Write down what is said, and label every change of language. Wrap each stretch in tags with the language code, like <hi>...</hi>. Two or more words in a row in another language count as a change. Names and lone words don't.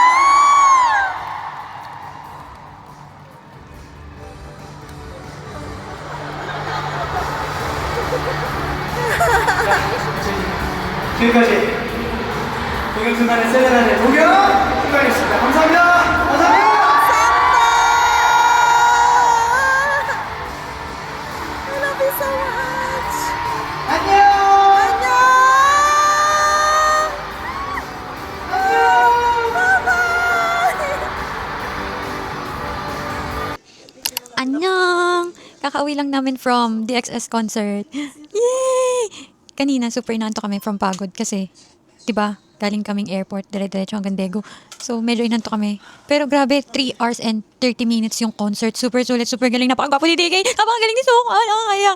<ko>지금까지 동영순간의 세레나데 동영 순간이었습니다. 감사합니다. 감사합니다.</ko> <en>I love you so much.</en> <ko>안녕. Annyeong!</ko> <tl>Kakauwi lang namin</tl> <en>from DXS concert. Yay!</en> <tl>Kanina, super inanto kami from pagod kasi, diba, galing kaming airport, dire-diretso hanggang Daegu. So, medyo inanto kami. Pero grabe,</tl> <en>3 hours and 30 minutes</en> <tl>yung concert. Super sulit, super galing. Napakagwapo ni DK! Napakagaling ni Song! Kaya.</tl>